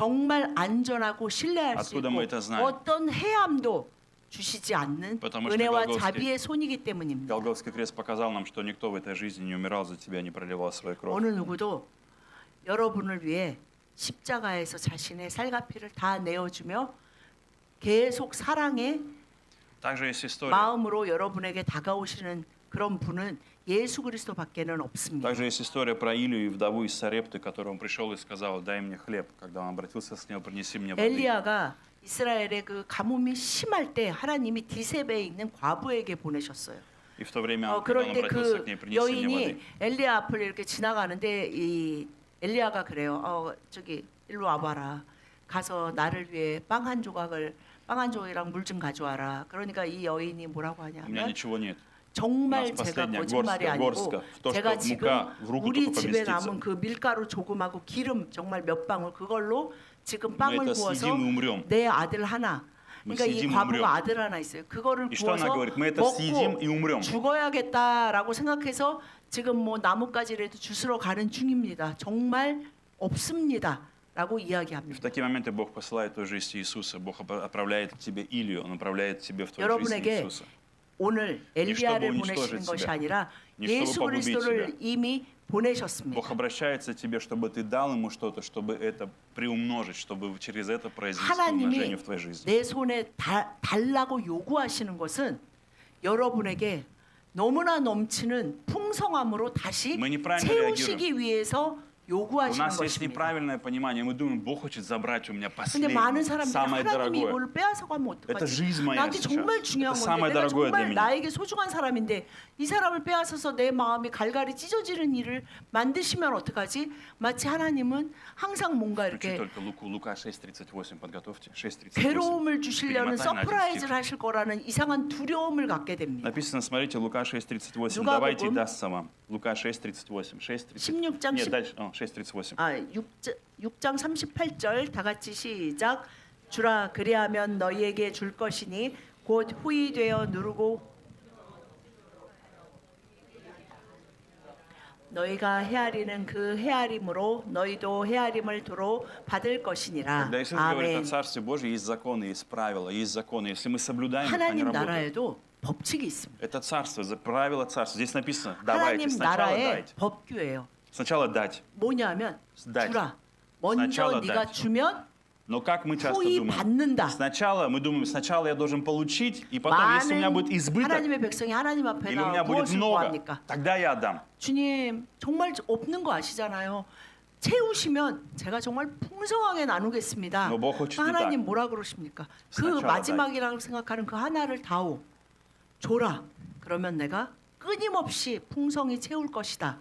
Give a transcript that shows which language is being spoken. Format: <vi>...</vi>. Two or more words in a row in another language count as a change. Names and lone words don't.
<ko>정말 안전하고 신뢰할 수</ko> <ru>Откуда</ru> <ko>있고</ko> <ru>мы это знаем?</ru> <ko>어떤 해함도 주시지 않는</ko> <ru>Потому что</ru> <ko>은혜와</ko> <ru>Голгофский-</ru> <ko>자비의 손이기 때문입니다.</ko> <ru>Голгофский крест показал нам, что никто в этой жизни не умирал за тебя, не проливал свою кровь.</ru> <ko>어느 누구도 여러분을 위해 십자가에서 자신의 살갑이를 다 내어주며 계속 사랑의</ko> <ru>Также есть история.</ru> <ko>마음으로 여러분에게 다가오시는 그런 분은 예수 그리스도밖에는 없습니다.</ko> <ru>Также есть история про Илию и вдову из Сарепты, которому пришел и сказал: дай мне хлеб. Когда он обратился с ним, принеси мне воды.</ru> <ko>엘리야가 이스라엘의 그 가뭄이 심할 때 하나님이 디세베에 있는 과부에게 보내셨어요.</ko> <ru>И в то время, когда он</ru> <ko>그럴 때</ko> <ru>обратился</ru> <ko>그</ko> <ru>к ней, принеси мне</ru> <ko>여인이</ko> <ru>воды.</ru> <ko>엘리야 앞을 이렇게 지나가는데 이 엘리야가 그래요. 저기 일로 와봐라. 가서 나를 위해 빵 한 조각이랑 물 좀 가져와라. 그러니까 이 여인이 뭐라고</ko> <ru>У меня</ru> <ko>하냐면</ko> <ru>ничего нет.</ru> <ko>정말</ko> <ru>у нас</ru> <ko>제가</ko> <ru>последняя</ru> <ko>거짓말이</ko> <ru>горстка,</ru> <ko>아니고</ko> <ru>горстка. То,</ru> <ko>제가</ko> <ru>что</ru> <ko>지금</ko> <ru>мука в руку</ru> <ko>우리</ko> <ru>только</ru> <ko>집에</ko> <ru>поместится.</ru> <ko>남은 그 밀가루 조금하고 기름 정말 몇 방울 그걸로 지금</ko> <ru>Мы</ru> <ko>빵을</ko> <ru>это</ru> <ko>구워서</ko> <ru>съедим и умрем.</ru> <ko>내 아들 하나</ko> <ru>Мы</ru> <ko>그러니까 이</ko> <ru>съедим и</ru> <ko>과부가</ko> <ru>умрем.</ru> <ko>아들 하나 있어요. 그거를</ko> <ru>И что она</ru> <ko>구워서</ko> <ru>говорит? Мы это съедим и</ru> <ko>먹고</ko> <ru>умрем.</ru> <ko>죽어야겠다라고 생각해서 지금 뭐 나뭇가지라도 주스러 가는 중입니다. 정말 없습니다라고</ko> <ru>И в</ru> <ko>이야기합니다.</ko> <ru>такие моменты Бог посылает в твою жизнь Иисуса. Бог отправляет к тебе Илью, Он отправляет тебе в твою жизнь</ru> <ko>여러분에게</ko> <ru>Иисуса.</ru> <ko>오늘 엘리야를 보내시는 것이 아니라 예수 그리스도를 이미 보내셨습니다.</ko> <ru>Бог обращается к тебе, чтобы ты дал Ему что-то, чтобы это приумножить, чтобы через это произвести умножение</ru> <ko>하나님이</ko> <ru>в твоей жизни.</ru> <ko>내 손에 달라고 요구하시는 것은 여러분에게 너무나 넘치는 풍성함으로 다시</ko> <ru>Мы неправильно</ru> <ko>채우시기 위해서</ko> <ru>У</ru> <ko>요구하시는</ko> <ru>нас есть</ru> <ko>것입니다.</ko> <ru>неправильное понимание. Мы думаем, Бог хочет забрать у меня</ru> <ko>근데 많은</ko> <ru>последнее,</ru> <ko>사람들이</ko> <ru>самое</ru> <ko>하나님이</ko> <ru>дорогое.</ru> <ko>이걸 빼앗아가면</ko> <ru>Это</ru> <ko>어떡하지?</ko> <ru>жизнь моя</ru> <ko>나한테</ko> <ru>сейчас.</ru> <ko>정말 중요한</ko> <ru>Это</ru> <ko>건데</ko> <ru>самое</ru> <ko>내가</ko> <ru>дорогое для</ru> <ko>정말</ko> <ru>меня.</ru> <ko>나에게 소중한 사람인데 이 사람을 빼앗아서 내 마음이 갈갈이 찢어지는 일을 만드시면 어떡하지? 마치 하나님은 항상 뭔가</ko> <ru>Включи</ru> <ko>이렇게</ko> <ru>только Лука 6:38 подготовьте. 6:38.</ru> <ko>괴로움을 주시려는</ko> <ru>Перемотай на один</ru> <ko>서프라이즈를</ko> <ru>стих.</ru> <ko>하실 거라는 이상한 두려움을 갖게 됩니다.</ko> <ru>Написано, смотрите, Лука 6:38.</ru> <ko>누가복음</ko> <ru>Давайте и дастся вам. Лука 6:38.</ru> <ko>16장</ko> <ru>Нет, дальше. 6:38.</ru> <ko>6장 38절 다 같이 시작. 주라 그리하면 너희에게 줄 것이니 곧 후이 되어 누르고 너희가 헤아리는 그 헤아림으로 너희도 헤아림을 도로 받을 것이니라.</ko> <ru>Когда Иисус говорит о</ru> <ko>아멘.</ko> <ru>Царстве Божьем, есть законы, есть правила, есть законы. Если мы соблюдаем их, они</ru> <ko>하나님</ko> <ru>работают.</ru> <ko>나라에도 법칙이 있습니다.</ko> <ru>Это царство, правила царства. Здесь написано, давайте,</ru> <ko>하나님</ko> <ru>сначала</ru> <ko>나라의</ko> <ru>дайте.</ru> <ko>법규예요.</ko> <ru>Сначала дать.</ru> <ko>뭐냐면</ko> <ru>дать.</ru> <ko>주라. 먼저</ko> <ru>сначала</ru> <ko>네가</ko> <ru>дать.</ru> <ko>주면</ko> <ru>Но как мы часто</ru> <ko>후이</ko> <ru>думаем?</ru> <ko>받는다.</ko> <ru>Сначала мы думаем, сначала я должен получить, и потом, если у меня будет</ru> <ko>많은</ko> <ru>избыток,</ru> <ko>하나님의 백성이 하나님 앞에</ko> <ru>или у меня</ru> <ko>나와</ko> <ru>будет</ru> <ko>무엇을</ko> <ru>много,</ru> <ko>구합니까?</ko> <ru>тогда я отдам.</ru> <ko>주님 정말 없는 거 아시잖아요. 채우시면 제가 정말 풍성하게 나누겠습니다. 너 뭐 хочешь 하나님 뭐라 그러십니까? 그 스나차라 마지막이라고 생각하는 그 하나를 다오 줘라. 그러면 내가 끊임없이 풍성히 채울 것이다.</ko>